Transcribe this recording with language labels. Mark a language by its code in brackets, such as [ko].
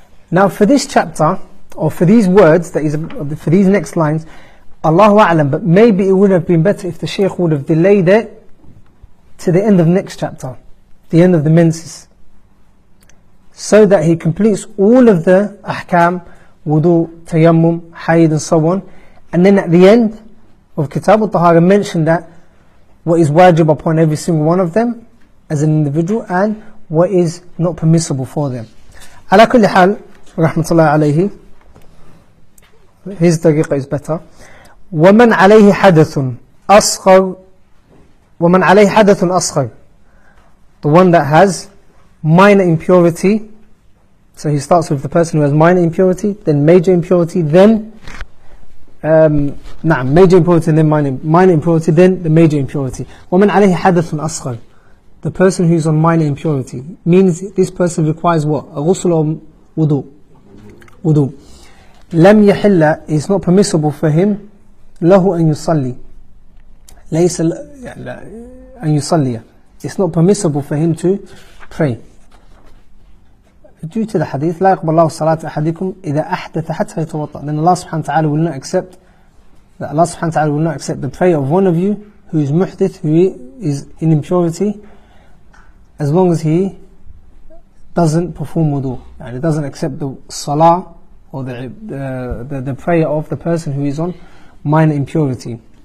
[en] Now, for this chapter, or for these words, for these next lines, Allahu A'lam, but maybe it would have been better if the Shaykh would have delayed it to the end of the next chapter, the end of the menses, so that he completes all of the ahkam, wudu, tayammum, hayd and so on, And then at the end of Kitab al-Tahara mentioned that what is wajib upon every single one of them as an individual and what is not permissible for them. [ar] على كل حال رحمة الله عليه, [en] his tariqah is better. [ar] ومن عليه حدث أصغر ومن عليه حدث أصغر, [en] the one that has minor impurity. So he starts with the person who has minor impurity, then major impurity, then major impurity, then minor impurity, then the major impurity. [ar] ومن عليه حدث أصغر, [en] the person who is on minor impurity, means this person requires what? A ghusl or wudu? Wudu. [ar] لم يحل, [en] is not permissible for him [ar] له أن يصلي. ليس أن يصلي, [en] it's not permissible for him to pray. Due to the hadith, [ar] لا يقبل الله صلاة أحدكم إذا أحدث حتى يتوضأ. [en] Then Allah subhanahu wa ta'ala will not accept, that Allah subhanahu wa ta'ala will not accept the prayer of one of you who is muhdith, who is in impurity, as long as he doesn't perform wudu, and he doesn't accept the salah or the prayer of the person who is on minor impurity.